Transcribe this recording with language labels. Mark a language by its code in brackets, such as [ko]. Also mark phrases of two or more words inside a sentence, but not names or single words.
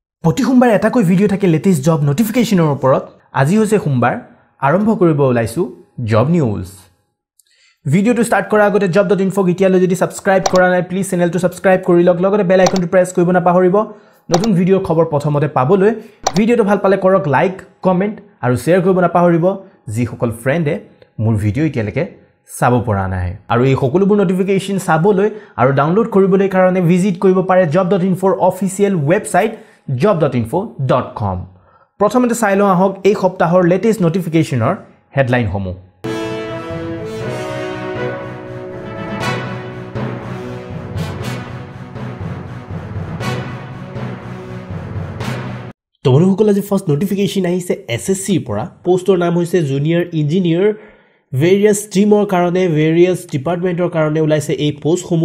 [as] প্ৰতি সোমবাৰ এটাকৈ ভিডিও থাকে [en] latest job [as] নোটিফিকেশনৰ ওপৰত আজি হৈছে সোমবাৰ আৰম্ভ কৰিব ওলাইছো [en] job news [as] ভিডিওটো স্টাৰ্ট কৰাৰ আগতে job.info গিতিয়ালৈ যদি সাবস্ক্ৰাইব কৰা নাই প্লিজ চেনেলটো সাবস্ক্ৰাইব কৰি লওক লগতে [en] bell iconটো [as] প্ৰেছ কৰিব নাপাহৰিব নতুন ভিডিওৰ খবৰ প্ৰথমতে পাবলৈ ভিডিওটো ভাল পালে কৰক [en] like comment [as] আৰু শেয়াৰ কৰিব নাপাহৰিব যি সকল ফ্ৰেণ্ডে মোৰ ভিডিও ইতিয়ালৈকে চাব পৰা নাই আৰু এই সকলোবোৰ নোটিফিকেশন চাবলৈ আৰু ডাউনলোড কৰিবলৈ কাৰণে ভিজিট কৰিব পাৰে job.info [en] official website [as] job.info.com প্ৰথমতে চাই লওঁ আহক এই সপ্তাহৰ [en] latest notificationৰ [as] হেডলাইন সমূহ তো বন্ধুসকল আজি [en] first notification [as] আহিছে এসএসসি পৰা পোষ্টৰ নাম হৈছে [en] junior engineer various streamৰ [as] কাৰণে [en] various departmentৰ [as] কাৰণে ওলাইছে এই পোষ্টসমূহ